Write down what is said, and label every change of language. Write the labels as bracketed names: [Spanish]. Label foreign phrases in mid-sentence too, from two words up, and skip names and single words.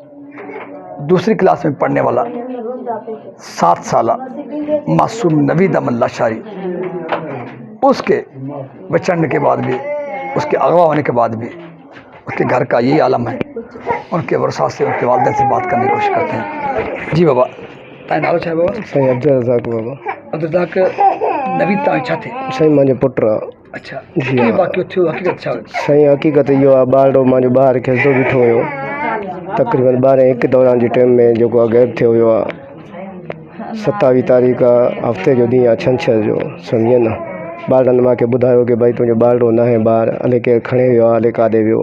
[Urdu] دوسری کلاس میں پڑھنے والا 7 سالہ معصوم نوید امن لاشاری، اس کے بچڑنے کے بعد بھی، اس کے اغوا ہونے کے بعد بھی اس کے گھر کا یہی عالم ہے۔ ان کے ورثاء سے، ان کے والدین سے بات کرنے کی کوشش کرتے ہیں۔ [Sindhi] جی بابا تائیں نالو چھا بابا؟ صحیح عبدالرزاق بابا۔ عبدالرزاق نوید تائیں چھا تھے؟ صحیح مانجو پٹ رہا۔ اچھا کی باقی تھیو حقیقت چھا؟ صحیح حقیقت یہ ॿारड़ो मुंहिंजो ॿाहिरि खेॾंदो बीठो हुयो तक़रीबन 12-1 दौरान जे टाइम में जेको गैप थियो हुयो आहे 27 तारीख़ हफ़्ते जो ॾींहुं आहे छंछर जो सम्झे न। ॿारनि मूंखे ॿुधायो कि भई तुंहिंजो ॿारड़ो न आहे ॿाहिरि, अलाए केरु खणे वियो आहे, अलाए काॾे वियो।